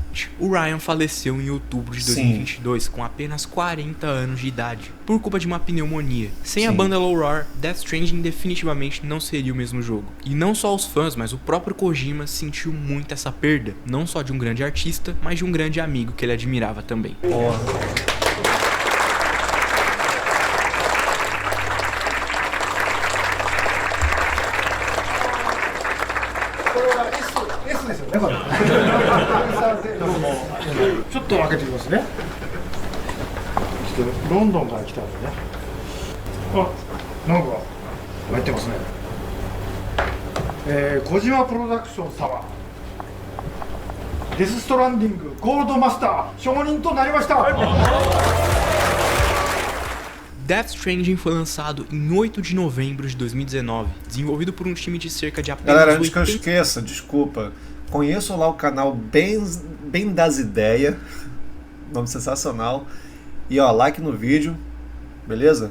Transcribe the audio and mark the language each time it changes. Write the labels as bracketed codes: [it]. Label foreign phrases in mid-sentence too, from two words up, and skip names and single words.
[pt] o Ryan faleceu em outubro de 2022 com apenas 40 anos de idade, por culpa de uma pneumonia. Sem a Sim. banda Low Roar, Death Stranding definitivamente não seria o mesmo jogo. E não só os fãs, mas o próprio Kojima sentiu muito essa perda, não só de um grande artista, mas de um grande amigo que ele admirava também. Porra. [ja] ですよね、これ。ちょっと開けてみますね。ちょっとロンドンから来たんでね。あ、なんか入ってますね。小島プロダクション様。デスストランディングゴールドマスター承認となりました。 [pt] Death Stranding foi lançado em 8 de novembro de 2019, desenvolvido por um time de cerca de apenas Galera, antes 80... que eu esqueça, desculpa, conheçam lá o canal Bem das Ideias, nome sensacional, e ó, like no vídeo, beleza?